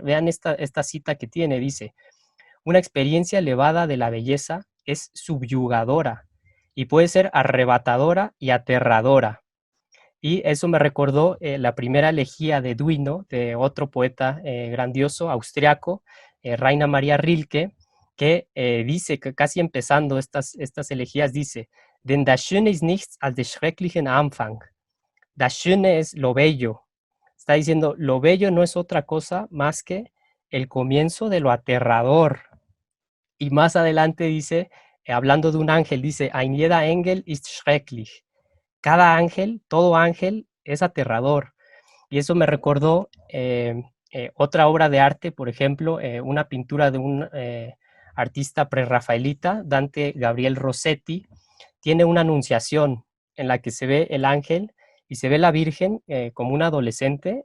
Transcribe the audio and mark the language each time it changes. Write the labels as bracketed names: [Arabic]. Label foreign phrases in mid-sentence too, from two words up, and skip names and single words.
[Spanish] Vean esta cita que tiene, dice, una experiencia elevada de la belleza es subyugadora y puede ser arrebatadora y aterradora. Y eso me recordó la primera elegía de Duino, de otro poeta grandioso, austriaco, Rainer Maria Rilke, que dice, que casi empezando estas elegías, dice: [German] Denn das Schöne ist nichts als des schrecklichen Anfang. Das Schöne [Spanish] es lo bello. Está diciendo, lo bello no es otra cosa más que el comienzo de lo aterrador. Y más adelante dice, hablando de un ángel, dice: [German] Ein jeder Engel ist schrecklich. [Spanish] Cada ángel, todo ángel es aterrador. Y eso me recordó otra obra de arte, por ejemplo, una pintura de un artista prerrafaelita, Dante Gabriel Rossetti. Tiene una anunciación en la que se ve el ángel y se ve la Virgen como una adolescente.